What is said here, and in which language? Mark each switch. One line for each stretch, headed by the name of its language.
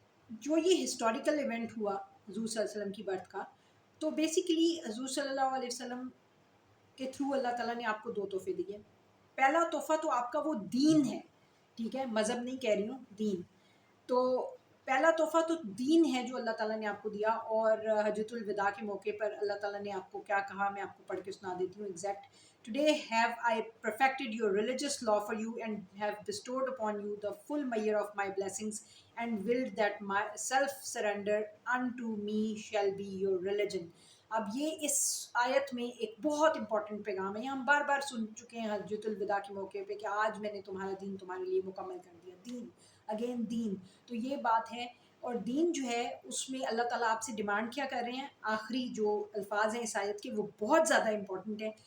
Urdu: جو یہ historical event ہوا حضور صلی اللہ علیہ وسلم کی برتھ کا، تو بیسیکلی حضور صلی اللہ علیہ وسلم کے تھرو اللہ تعالیٰ نے آپ کو دو تحفے دیے. پہلا تحفہ تو آپ کا وہ دین ہے، ٹھیک ہے، مذہب نہیں کہہ رہی ہوں، دین. تو پہلا تحفہ تو دین ہے جو اللہ تعالیٰ نے آپ کو دیا. اور حجۃ الوداع کے موقع پر اللہ تعالیٰ نے آپ کو کیا کہا، میں آپ کو پڑھ کے سنا دیتی ہوں exact.
English: Today have I perfected your religious law for you and have bestowed upon you the full measure of my blessings and willed that my self surrender unto me shall be your religion.
Urdu: اب یہ اس آیت میں ایک بہت important پیغام ہے. یہ ہم بار بار سن چکے ہیں حجۃ الوداع کے موقع پہ کہ آج میں نے تمہارا دین تمہارے لیے مکمل کر دیا. دین اگین دین، تو یہ بات ہے. اور دین جو ہے اس میں اللہ تعالیٰ آپ سے ڈیمانڈ کیا کر رہے ہیں؟ آخری جو الفاظ ہیں اس آیت کے وہ بہت زیادہ امپورٹنٹ ہیں.